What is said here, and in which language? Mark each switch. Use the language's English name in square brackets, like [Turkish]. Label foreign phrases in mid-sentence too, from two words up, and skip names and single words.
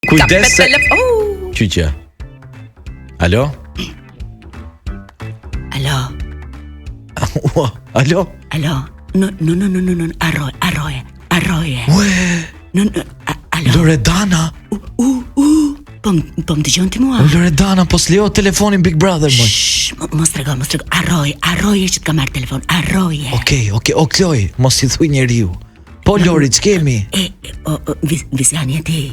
[Albanian] Kujdes. Qyqja. Alo? Alo? Alo? Alo? No, arroje. Ue, Alo? Loredana? Po më dëgjon ti mua? Loredana, po s'lejo telefonin Big Brother, moj. Mos trego. Arroje që t'ka marrë telefon. Arroje. Okej, o Kloj, mos i thuj njeriu. Po Lori, ç'kemi? Visiani e ti.